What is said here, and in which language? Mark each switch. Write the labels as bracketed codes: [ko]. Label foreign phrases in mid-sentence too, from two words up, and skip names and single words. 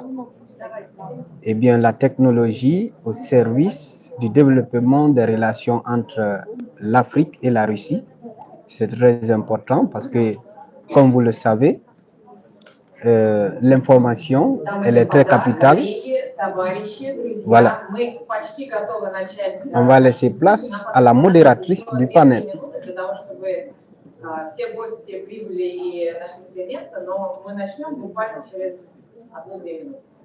[fr] Eh bien, la technologie au service du développement des relations entre l'Afrique et la Russie. C'est très important parce que, comme vous le savez, l'information, elle est très capitale. Voilà. On va laisser place à la modératrice du panel. [ru] Все гости прибыли и нашли себе место, но мы начнем буквально через 1-2 минуты.